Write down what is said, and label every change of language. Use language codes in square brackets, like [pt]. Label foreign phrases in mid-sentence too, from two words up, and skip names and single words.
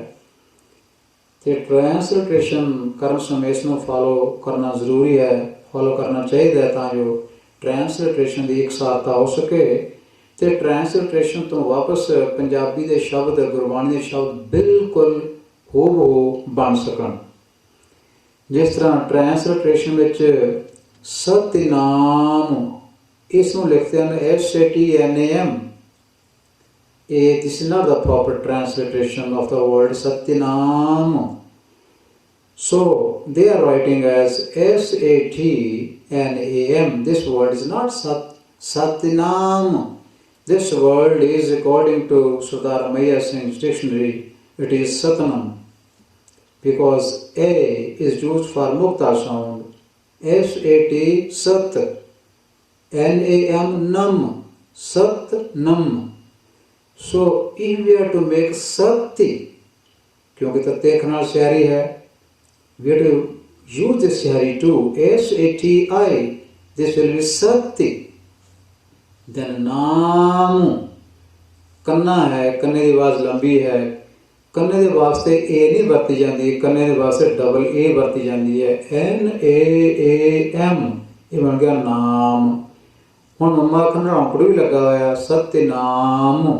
[pa] ਅਤੇ ਟ੍ਰਾਂਸਲੇਟਰੇਸ਼ਨ ਕਰਨ ਸਮੇਂ ਇਸ ਨੂੰ ਫਾਲੋ ਕਰਨਾ ਜ਼ਰੂਰੀ ਹੈ, ਫਾਲੋ ਕਰਨਾ ਚਾਹੀਦਾ ਹੈ ਤਾਂ ਜੋ ਟ੍ਰਾਂਸਲੇਟਰੇਸ਼ਨ ਦੀ ਇਕਸਾਰਤਾ ਹੋ ਸਕੇ ਅਤੇ ਟ੍ਰਾਂਸਲੇਟਰੇਸ਼ਨ ਤੋਂ ਵਾਪਸ ਪੰਜਾਬੀ ਦੇ ਸ਼ਬਦ, ਗੁਰਬਾਣੀ ਦੇ ਸ਼ਬਦ ਬਿਲਕੁਲ ਹੂਬਹੂ ਬਣ ਸਕਣ। ਜਿਸ ਤਰ੍ਹਾਂ ਟ੍ਰਾਂਸਲੇਟਰੇਸ਼ਨ ਵਿੱਚ ਸਤਿਨਾਮ ਇਸ ਨੂੰ ਲਿਖਦੇ ਹਨ SATNAM। [en] This is not the proper translation of the word Satyanam. So they are writing as SATNAM. This word is not Satyanam. This word is, according to Sardar Maya Singh's dictionary, it is Satanam, because A is used for mukta sound. SAT Sat, NAM Nam, Satnam. So if we are to make Sati, [pa] ਕਿਉਂਕਿ ਤੱਤੇ ਖਨਾਲ ਸਿਹਾਰੀ ਹੈ, [en] we have to use this सिहारी too. SATI, this will be Sati. [pa] Then नाम ਕੰਨਾ ਹੈ, ਕੰਨੇ ਦੀ ਆਵਾਜ਼ ਲੰਬੀ ਹੈ, ਕੰਨੇ ਦੇ ਵਾਸਤੇ ਏ ਨਹੀਂ ਵਰਤੀ ਜਾਂਦੀ, ਕੰਨੇ ਦੇ ਵਾਸਤੇ ਡਬਲ ਏ ਵਰਤੀ ਜਾਂਦੀ ਹੈ, NAAM। ਇਹ ਬਣ ਗਿਆ ਨਾਮ। ਹੁਣ ਮੰਮਾ ਅੱਖਰ ਨਾਲ ਔਂਕੜ ਵੀ ਲੱਗਾ ਹੋਇਆ ਸਤਿਨਾਮ।